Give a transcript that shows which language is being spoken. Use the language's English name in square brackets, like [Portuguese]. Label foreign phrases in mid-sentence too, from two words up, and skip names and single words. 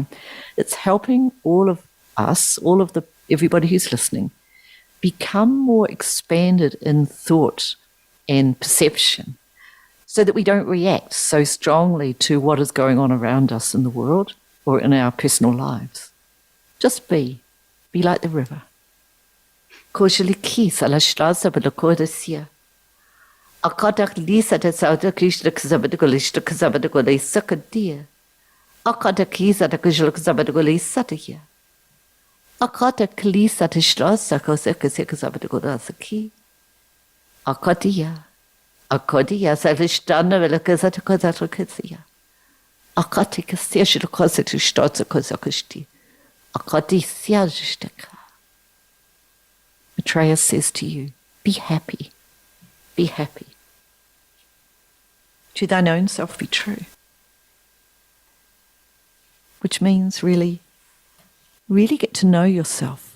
[English] It's helping all of us, everybody who's listening, become more expanded in thought and perception, so that we don't react so strongly to what is going on around us in the world or in our personal lives. Just be like the river. Akadak lisa de sauda kishla kazabadugolista kazabadugoli sakadia. Akada kisa de kishla kazabadugoli satia. Akata kalisa de strasa kazakazabadugola saki. Akadia. Akadia salistana vela kazatakazatakazia. Akati kastia kazatu stotsa kazakashti. Akati siajistaka. Maitreya says to you, be happy. Be happy. To thine own self be true. Which means really get to know yourself.